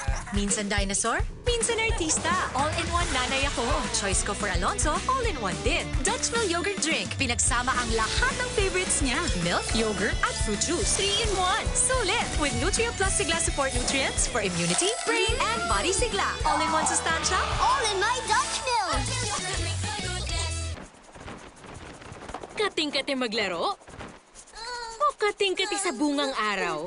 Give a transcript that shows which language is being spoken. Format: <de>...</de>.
<tl>Minsan dinosaur, minsan artista. All-in-one nanay ako. Choice ko for Alonso, all-in-one din.</tl> <en>Dutch Mill Yogurt Drink.</en> <tl>Pinagsama ang lahat ng favorites niya.</tl> <en>Milk, yogurt, at fruit juice. 3-in-1. Sulit! With Nutria Plus Sigla Support Nutrients for immunity, brain, and body sigla. All-in-one sustansya. All in my Dutch Mill!</en> <tl>Kating-kati maglaro? O kating-kati sa bungang araw?</tl>